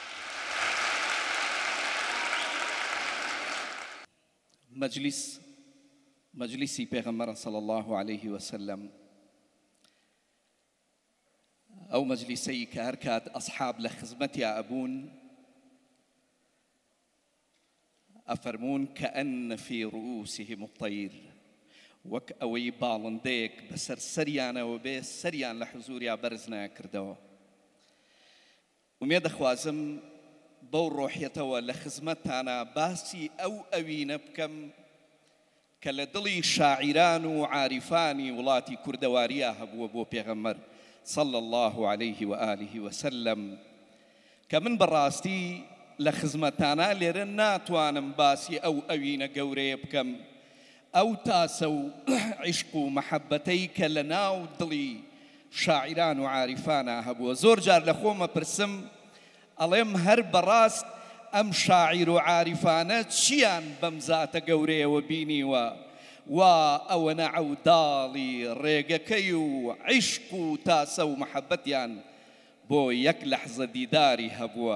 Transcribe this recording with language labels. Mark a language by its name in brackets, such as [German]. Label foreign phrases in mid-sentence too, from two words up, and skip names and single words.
[Central Kurdish] مجلسی پێغەمبەر [Arabic] صلی الله عليه وسلم [Central Kurdish] ئەو مەجلیسەی کە هەر کات ئەسحاب لە خزمەتیا ئەبوون ئەفەرموون [Arabic] کەئەن فی ڕؤوسهم الطەیر [Central Kurdish] وەک ئەوەی باڵندەیەک بەسەر سەریانەوە بێ سەریان لە حوزوریا بەرز ناکردەوە. ومێ دەخوازم بەو ڕۆحیەتەوە لە خزمەتتانە باسی ئەو ئەوینە بکەم کە لە دڵی شاعیران و عارفانی وڵاتی کوردەواریە هەبووە بۆ پێغەمبەر [Arabic] صلى الله عليه وآله وسلم [Central Kurdish] کە من بەڕاستی لە خزمەتانە لێرە ناتوانم باسی ئەو ئەوینە گەورەیە بکەم ئەو تاسە و عیشق و مەحەبەتەی کە لە ناو دڵی شاعیران و عارفانە هەبووە. زۆر جار لە خۆمە پرسم ئەڵێم هەر بەڕاست ئەم شاعیر و عارفانە چیان بەم زاتە گەورەیەوە بینیوە وا ئەوەنە عەوداڵی ڕێگەکەی و عیشق و تاسە و مەحەبەتیان بۆ یەک لەحزە دیداری هەبووە.